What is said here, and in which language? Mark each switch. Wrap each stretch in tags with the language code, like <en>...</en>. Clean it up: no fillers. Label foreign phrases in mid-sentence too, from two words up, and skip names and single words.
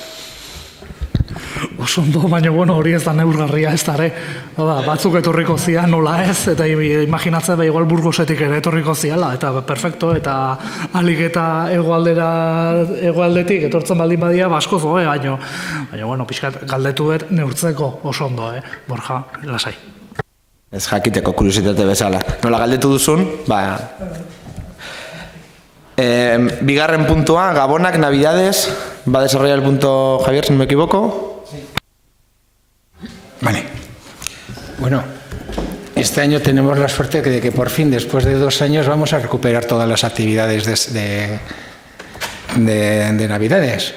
<eu>Oso ondo, baina bueno, hori ez da neurgarria ez da, batzuk etorriko zia, nola ez, eta imaginatzen da igual Burgosetik ere etorriko ziala, eta perfecto, eta alik eta hegoaldetik etortzen baldin badia, basko zoe, baina bueno, pixkat galdetu dut neurtzeko oso ondo, Borja, lasai. Ez jakiteko kuriositate bezala. Nola galdetu duzun, bigarren puntua, Gabonak,</eu> <es>Navidades, va a desarrollar el punto Javier, si no me equivoco. Vale. Bueno, este año tenemos la suerte de que por fin, después de 2 años, vamos a recuperar todas las actividades de Navidades.</es>